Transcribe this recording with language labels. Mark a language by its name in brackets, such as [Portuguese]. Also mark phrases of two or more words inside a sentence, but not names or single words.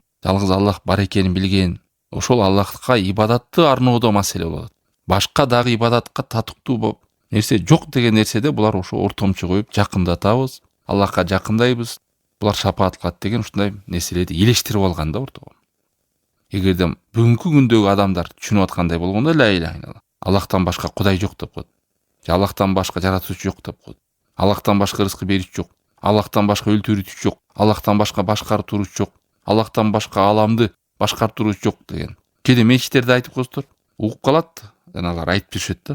[Kyrgyz] Жалгыз Аллах бар экенин билген. Ошол Аллахка ибадатты арноодо маселе болот. Башка дагы ибадатка татыктуу болуп нерсе жок деген нерседе булар ошо ортомчу коюп жакындатабыз, Аллахка жакындайбыз, булар шапаат кылат деген ушундай нерселерди элештирип алган да ортого. Эгерде бүгүнкү күндөгү адамдар түшүнүп аткандай болгондо [Arabic] لا إله إلا الله, [Kyrgyz] Аллахтан башка Кудай жок деп коет. Же Аллахтан башка жаратуучу жок деп коет. Аллахтан башка рызкы берүүчү жок. Аллахтан башка өлтүрүүчү жок. Аллахтан башка башкарып туруучу жок. Аллахтан башка аламды башкарып туруучу жок деген. Кээде мечиттерде айтып коесуздар, угуп калат, аналар айтып беришет да.